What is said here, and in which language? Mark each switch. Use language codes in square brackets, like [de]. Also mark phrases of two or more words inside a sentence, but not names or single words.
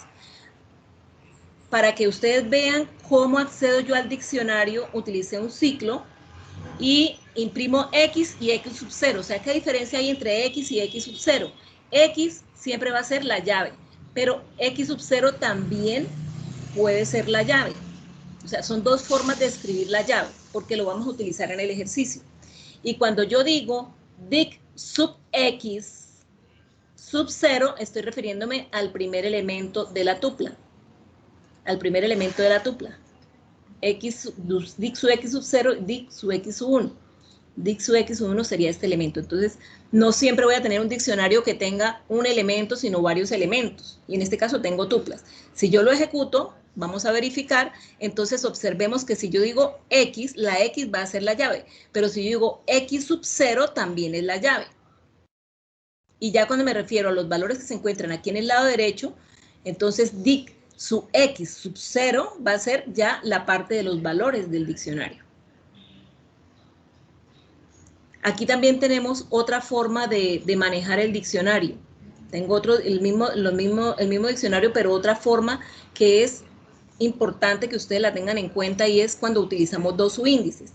[es] Para que ustedes vean cómo accedo yo al diccionario, utilicé un ciclo y imprimo X y X sub 0. O sea, ¿qué diferencia hay entre X y X sub 0? X siempre va a ser la llave, pero X sub 0 también puede ser la llave. O sea, son dos formas de escribir la llave, porque lo vamos a utilizar en el ejercicio. Y cuando yo digo dic sub X sub 0, estoy refiriéndome al primer elemento de la tupla. Al primer elemento de la tupla. X, dic sub X sub 0, dic sub X sub 1. Dic sub X sub 1 sería este elemento. Entonces, no siempre voy a tener un diccionario que tenga un elemento, sino varios elementos. Y en este caso tengo tuplas. Si yo lo ejecuto, vamos a verificar, entonces observemos que si yo digo X, la X va a ser la llave. Pero si yo digo X sub 0, también es la llave. Y ya cuando me refiero a los valores que se encuentran aquí en el lado derecho, entonces dic sub X sub 0 va a ser ya la parte de los valores del diccionario. Aquí también tenemos otra forma de manejar el diccionario. Tengo el mismo diccionario, pero otra forma que es importante que ustedes la tengan en cuenta y es cuando utilizamos dos subíndices.